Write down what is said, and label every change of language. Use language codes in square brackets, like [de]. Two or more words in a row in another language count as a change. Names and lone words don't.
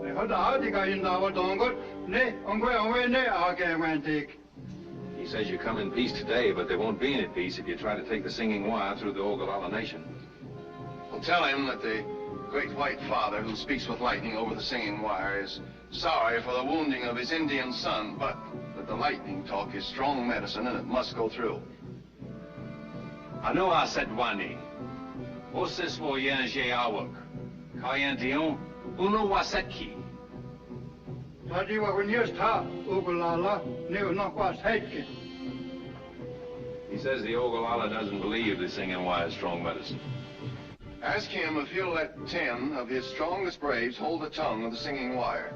[en] He says you come in peace today, but there won't be any peace if you try to take the singing wire through the Ogallala Nation. Well, tell him that the great white father who speaks with lightning over the singing wire is sorry for the wounding of his Indian son, but that the lightning talk is strong medicine and it must go through. Anoa Sedwani. Osis wo yanje awak. Kayandion. Uno wasetki. He says the Ogallala doesn't believe the singing wire is strong medicine. Ask him if he'll let 10 of his strongest braves hold the tongue of the singing wire.